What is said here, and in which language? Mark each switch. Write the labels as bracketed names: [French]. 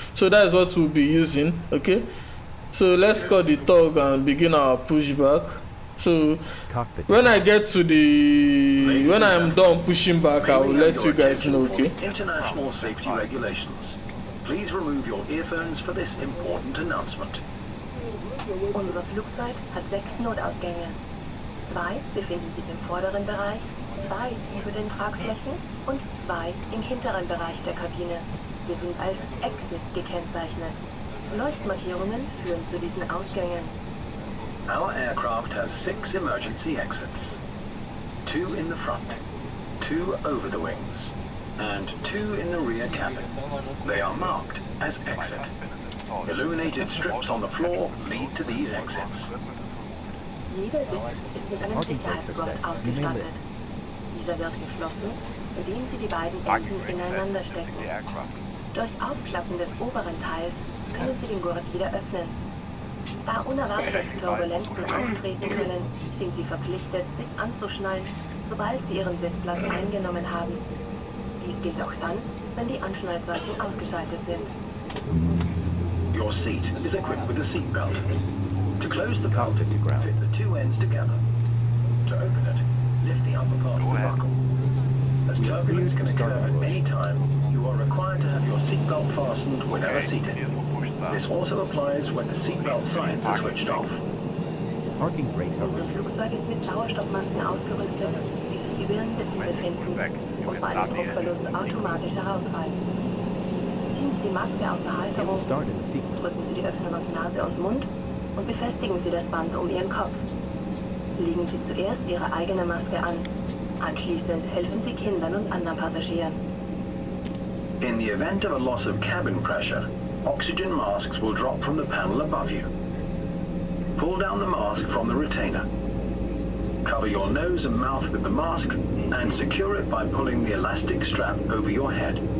[English] So that is what we'll be using. Okay, so let's call the tug and begin our pushback. So when I get to the, when I'm done pushing back, I will let you guys know. Okay. International safety regulations. Please remove your earphones for this important announcement. [German] Unser Flugzeug hat 6 Notausgänge. 2 befinden sich im vorderen Bereich, 2 über den Tragflächen und 2 im hinteren Bereich der Kabine. Sie sind als Exit gekennzeichnet. Leuchtmarkierungen führen zu diesen Ausgängen. [English] Our aircraft has 6 emergency exits. 2 in the front, 2 over the wings, and 2 in the rear cabin. They are marked as exit. Illuminated strips on the floor lead to these exits. [German] Jeder Sitz ist mit einem Sicherheitsgurt ausgestattet. Dieser wird geschlossen, indem Sie die beiden Enden ineinander stecken. Durch Aufklappen des oberen Teils können Sie den Gurt wieder öffnen. Da unerwartete Turbulenzen auftreten können, sind Sie verpflichtet, sich anzuschnallen, sobald Sie Ihren Sitzplatz eingenommen haben. Dies gilt auch dann, wenn die Anschnallzeichen ausgeschaltet sind. [English] Your seat is equipped with a seat belt. To close the belt, fit the 2 ends together. To open it, lift the upper part of the buckle. As turbulence can occur at any time, you are required to have your seat belt fastened whenever seated. This also applies when the seat belt signs are switched off. Parking brakes are [German] Unser Flugzeug ist mit Sauerstoffmasken ausgerüstet, die sich über Ihren Sitzen befinden und bei einem Druckverlust automatisch herausfallen. Ziehen Sie die Maske aus der Halterung, drücken Sie die Öffnung auf Nase und Mund und befestigen Sie das Band um Ihren Kopf. Legen Sie zuerst Ihre eigene Maske an. Anschließend helfen Sie Kindern und anderen Passagieren. [English] In the event of a loss of cabin pressure, oxygen masks will drop from the panel above you. Pull down the mask from the retainer. Cover your nose and mouth with the mask and secure it by pulling the elastic strap over your head.